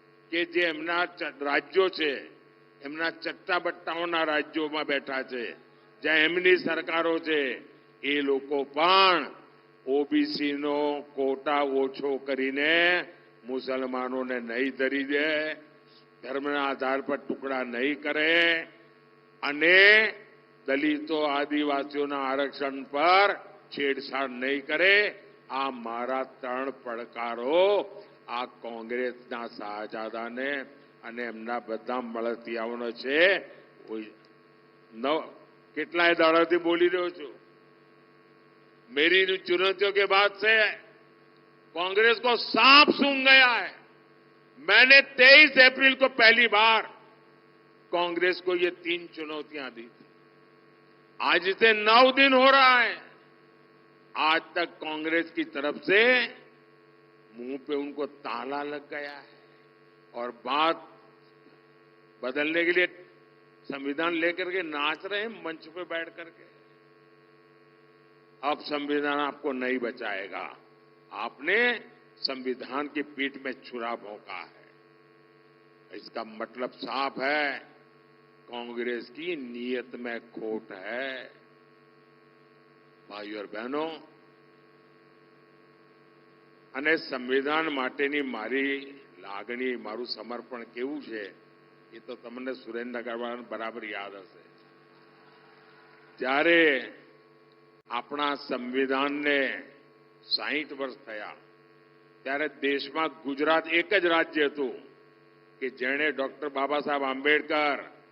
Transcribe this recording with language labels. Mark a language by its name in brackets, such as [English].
[Gujarati] કે જે એમના રાજ્યો છે, એમના ચટ્ટાબટ્ટાઓના રાજ્યોમાં બેઠા છે, જ્યાં એમની સરકારો છે, એ લોકો પણ ઓબીસીનો કોટા ઓછો કરીને મુસલમાનોને નહીં ધરી દે, ધર્મના આધાર પર ટુકડા નહીં કરે અને દલિતો, આદિવાસીઓના આરક્ષણ પર છેડછાડ નહીં કરે। આ મારા 3 પડકારો આ કોંગ્રેસના શાહજાદાને અને એમના બધા મળતિયાઓનો છે। કેટલાય દાડાથી બોલી રહ્યો છું। [Hindi] मेरी चुनौतियों के बाद से कांग्रेस को सांप सूंघ गया है। मैंने 23 अप्रैल को पहली बार कांग्रेस को ये 3 चुनौतियां दी थी। आज से 9 दिन हो रहा है, आज तक कांग्रेस की तरफ से मुंह पे उनको ताला लग गया है और बात बदलने के लिए संविधान लेकर के नाच रहे हैं मंच पे बैठ करके। अब संविधान आपको नहीं बचाएगा। आपने संविधान की पीठ में छुरा भोंका है। इसका मतलब साफ है, कांग्रेस की नीयत में खोट है। भाइयों और बहनों, [Gujarati] અને સંવિધાન માટેની મારી લાગણી, મારું સમર્પણ કેવું છે એ તો તમને સુરેન્દ્રનગરવાળાને બરાબર યાદ હશે। જ્યારે આપણા સંવિધાનને 60 વર્ષ થયા ત્યારે દેશમાં ગુજરાત એક જ રાજ્ય હતું કે જેણે ડોક્ટર બાબા સાહેબ આંબેડકર